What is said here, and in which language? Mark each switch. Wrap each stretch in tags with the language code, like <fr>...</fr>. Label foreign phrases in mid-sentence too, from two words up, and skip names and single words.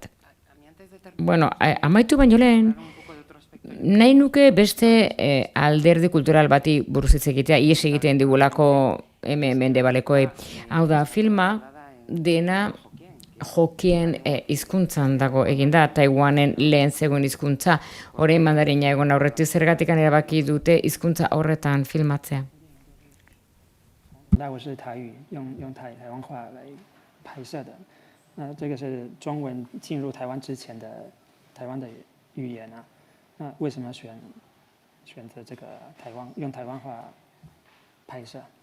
<eu>Bueno, amaitu baino lehen, nahi nuke beste alderdi kultural bati buruz hitz egitea, ies egiten digulako mendebalekoei. Hau da, filma dena jokien hizkuntzan dago eginda, Taiwanen lehen zegoen hizkuntza, orain mandarina egon aurretik zergatik erabaki dute hizkuntza horretan filmatzea.</eu> <zh>我是台语，用台湾话来拍摄的。那这个是中文进入台湾之前的台湾的语言啊。那为什么选择这个用台湾话拍摄？</zh>